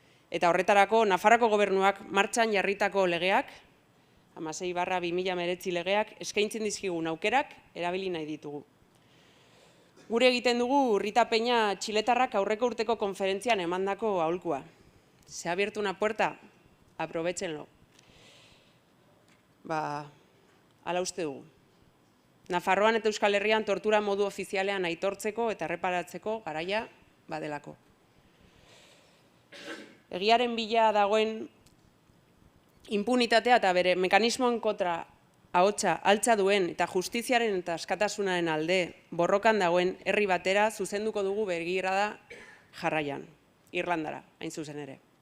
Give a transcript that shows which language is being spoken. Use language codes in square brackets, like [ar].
[eu] Eta horretarako, Nafarroako gobernuak martxan jarritako legeak, 16/2019 legeak, eskaintzen dizkigun aukerak erabili nahi ditugu. Gure egiten dugu Rita Peña txiletarrak aurreko urteko konferentzian emandako aholkua. [es] Se ha abierto una puerta, aprovechenlo. [eu] Hala uste dugu. Nafarroan eta Euskal Herrian tortura modu ofizialean aitortzeko eta erreparatzeko garaia badelako. Egiaren bila dagoen impunitatea eta bere mekanismoen kontra ahotsa altza duen eta justiziaren eta askatasunaren alde borrokan dagoen herri batera zuzenduko dugu begirada jarraian, Irlandara, hain zuzen ere.